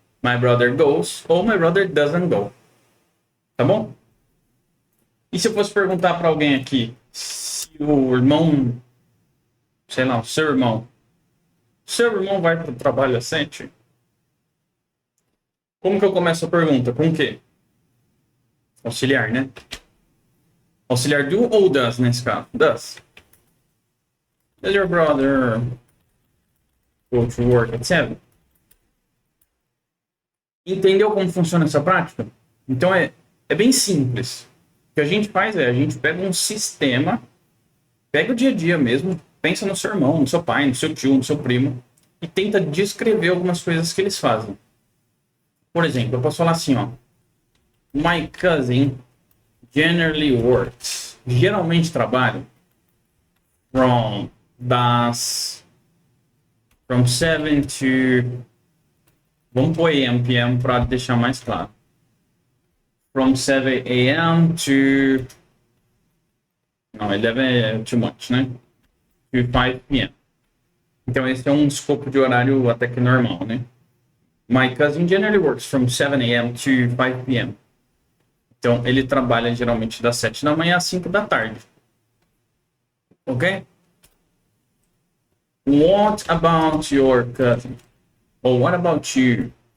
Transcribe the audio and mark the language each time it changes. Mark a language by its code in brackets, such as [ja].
[en] My brother goes ou my brother doesn't go. [pt] Tá bom? E se eu fosse perguntar para alguém aqui se o irmão, sei lá, o seu irmão vai para o trabalho às 7? Como que eu começo a pergunta? Com o quê? Auxiliar, né? Auxiliar do ou does nesse caso? Does. [en] Does your brother go to work at 7? [pt] Entendeu como funciona essa prática? Então é bem simples. O que a gente faz é, a gente pega um sistema, pega o dia a dia mesmo, pensa no seu irmão, no seu pai, no seu tio, no seu primo, e tenta descrever algumas coisas que eles fazem. Por exemplo, eu posso falar assim, ó. [en] My cousin generally works. [pt] Geralmente trabalha from 7 to... Vamos pôr AM, PM para deixar mais claro. From 7 AM to... Não, 11 é too much, né? To 5 PM. Então esse é um escopo de horário até que normal, né? [en] My cousin generally works from 7 AM to 5 PM. [pt] Então ele trabalha geralmente das 7 da manhã às 5 da tarde. Ok? [en] What about your cousin? Or what about you?